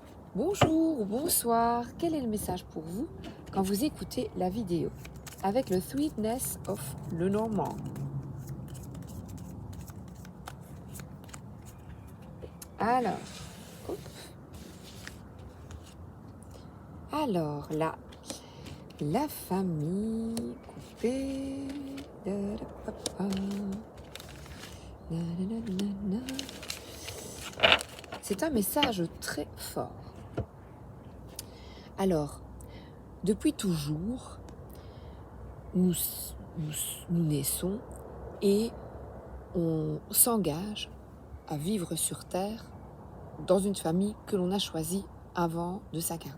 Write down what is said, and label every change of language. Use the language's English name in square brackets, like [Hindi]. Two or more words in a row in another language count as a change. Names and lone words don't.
[French] Bonjour ou bonsoir, quel est le message pour vous quand vous écoutez la vidéo avec le Sweetness of le Normand? Alors, hop, alors là, la famille coupée. Da-da-pa-pa. Na-na-na-na-na. C'est un message très fort. Alors, depuis toujours, nous, nous naissons et on s'engage à vivre sur Terre dans une famille que l'on a choisie avant de s'incarner.